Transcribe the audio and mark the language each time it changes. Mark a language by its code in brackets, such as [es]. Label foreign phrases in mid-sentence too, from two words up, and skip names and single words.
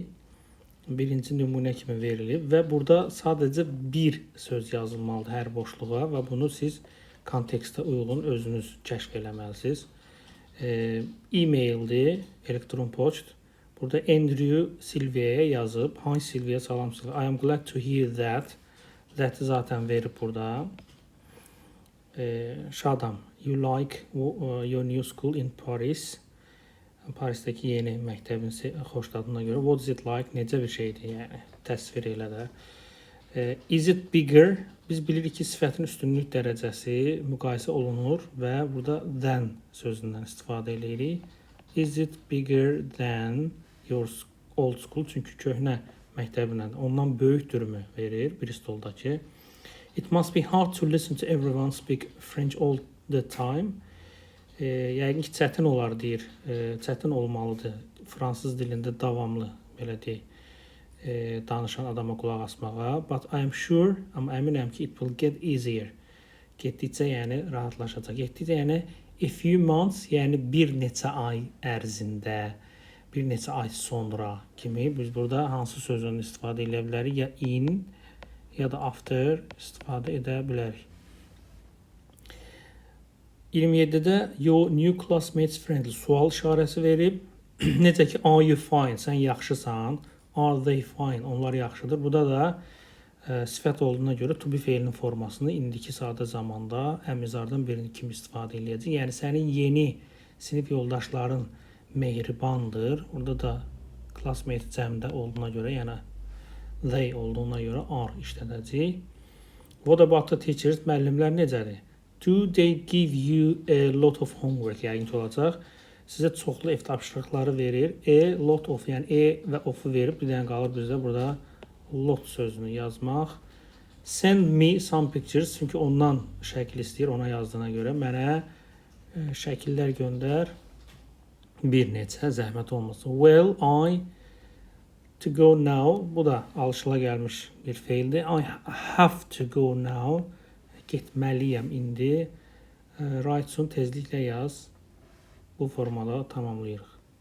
[az] Birinci nümunə kimi verilib və burada sadəcə bir söz yazılmalıdır hər boşluğa və bunu siz kontekstə uyğun özünüz kəşf eləməlisiniz. E-maildir, elektron poçt. Burada Andrew Silvia'ya yazıb. [en] Hi Silvia, [az] salam Silvia. [en] I am glad to hear that. That [az] zaten verib burada. Şadam. [en] You like your new school in Paris. [az] Parisdəki yeni məktəbin xoşladığına görə. [en] What is it like? [az] Necə bir şeydir? Yəni təsvir elə də. [en] Is it bigger? [az] Biz bilirik ki, sifətin üstünlük dərəcəsi müqayisə olunur və burada than sözündən istifadə edirik. [en] Is it bigger than your old school? [az] Çünki köhnə məktəbindən ondan böyükdürmü verir Bristoldakı. [en] It must be hard to listen to everyone speak French all the time. [az] Yəqin ki, çətin olar deyir. Çətin olmalıdır. Fransız dilində davamlı belə deyək, danışan adama qulaq asmağa. [en] But I am sure, [az] amma əminəm ki, [en] it will get easier. [az] Getdikcə yəni rahatlaşacaq. Getdikcə yəni [en] a few months, [az] yəni bir neçə ay ərzində, bir neçə ay sonra kimi biz burada hansı sözünü istifadə edə bilərik? Ya in, ya da after istifadə edə bilərik. 27-də [en] your new classmates friendly [az] sual işarəsi verib. Necə ki, [en] are you fine? [az] Sən yaxşısan. [en] Are they fine? [az] Onlar yaxşıdır. Burada da sifət olduğuna görə [en] to be [az] feilinin formasını indiki sadə zamanda əmizardan birini kimi istifadə edəcək. Yəni sənin yeni sinif yoldaşların mehribandır. Burada da classmate cəmdə olduğuna görə, yəni they olduğuna görə are işlədəcək. [en] What about the teachers? [az] Müəllimlər necədir? [en] Do they give you a lot of homework? [az] Yəni ki, olacaq. Sizə çoxlu ev tapşırıqları verir. [en] A lot of, [az] yəni və of-u verib. Bir dənə qalır bizdə burada lot sözünü yazmaq. [en] Send me some pictures. [az] Çünki ondan şəkil istəyir, ona yazdığına görə. Mənə şəkillər göndər. Bir neçə, zəhmət olmasın. [en] Well, I to go now. [az] Bu da alışıla gəlmiş bir feildir. [en] I have to go now. [az] Getməliyəm indi. [en] Write soon, [az] tezliklə yaz. Bu formada tamamlayırıq.